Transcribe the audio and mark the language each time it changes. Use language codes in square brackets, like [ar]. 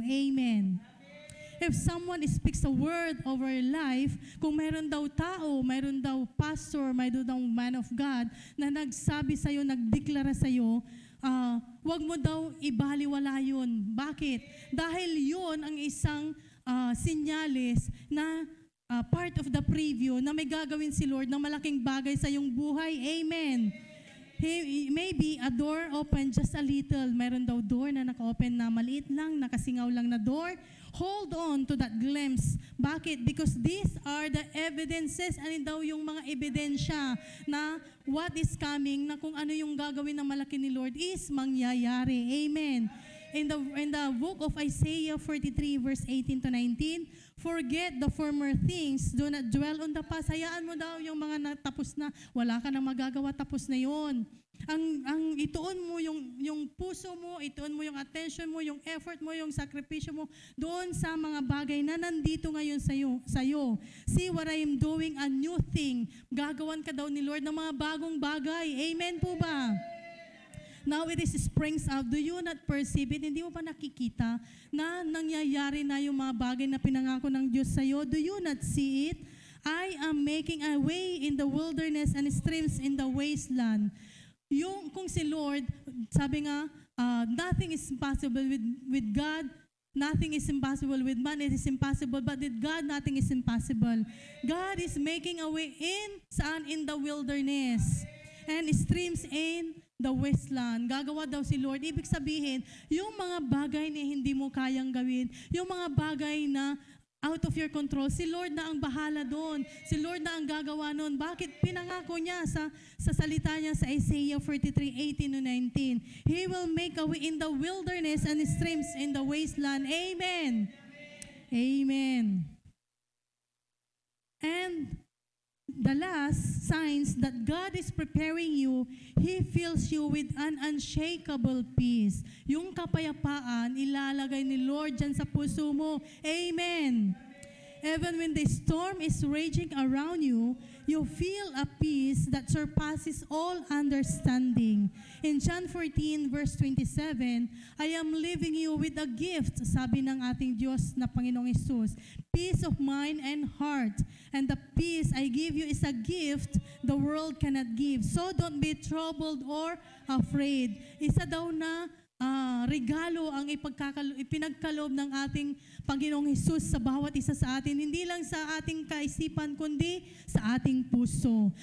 [tl] Amen. [en] If someone speaks a word over your life, [tl] kung mayroon daw tao, mayroon daw pastor, mayroon daw man of God na nagsabi sa'yo, nagdeklara sa'yo, wag mo daw ibaliwala yun. Bakit? Dahil yun ang isang sinyalis na [en] part of the preview [tl] na may gagawin si Lord na malaking bagay sa iyong buhay. Amen. [en] Maybe a door open just a little. [tl] Mayroon daw door na naka-open na maliit lang, nakasingaw lang na door. [en] Hold on to that glimpse. [tl] Bakit? [en] Because these are the evidences, [tl] ano daw yung mga ebidensya na [en] what is coming, [tl] na kung ano yung gagawin ng malaki ni Lord is mangyayari. Amen. [en] In the book of Isaiah 43 verse 18 to 19, forget the former things, do not dwell on the past. [tl] Hayaan mo daw yung mga natapos na, wala ka nang magagawa, tapos na yon. Ang ituon mo yung puso mo, ituon mo yung attention mo, yung effort mo, yung sakripisyo mo doon sa mga bagay na nandito ngayon sa'yo. [en] See what I am doing, a new thing. [tl] Gagawan ka daw ni Lord ng mga bagong bagay. Amen po ba? [en] Now it is springs out. Do you not perceive it? [tl] Hindi mo pa nakikita na nangyayari na yung mga bagay na pinangako ng Diyos sa'yo? [en] Do you not see it? I am making a way in the wilderness and streams in the wasteland. [tl] Yung kung si Lord, sabi nga, [en] nothing is impossible with God, nothing is impossible with man, it is impossible, but with God, nothing is impossible. God is making a way in the wilderness, and streams in the wasteland. [tl] Gagawa daw si Lord. Ibig sabihin, yung mga bagay na hindi mo kayang gawin, yung mga bagay na [en] out of your control, [tl] si Lord na ang bahala doon. Si Lord na ang gagawa noon. Bakit? Pinangako niya sa salita niya sa Isaiah 43:18-19. [en] He will make a way in the wilderness and streams in the wasteland. Amen. Amen. And the last signs that God is preparing you, He fills you with an unshakable peace. [tl] Yung kapayapaan, ilalagay ni Lord dyan sa puso mo. Amen. [en] Even when the storm is raging around you, you feel a peace that surpasses all understanding. In John 14 verse 27, I am leaving you with a gift, [tl] sabi ng ating Diyos na Panginoong Hesus, [en] peace of mind and heart. And the peace I give you is a gift the world cannot give. So don't be troubled or afraid. [tl] Isa daw na regalo ang ipinagkaloob ng ating Panginoong Hesus sa bawat isa sa atin, hindi lang sa ating kaisipan, kundi sa ating puso.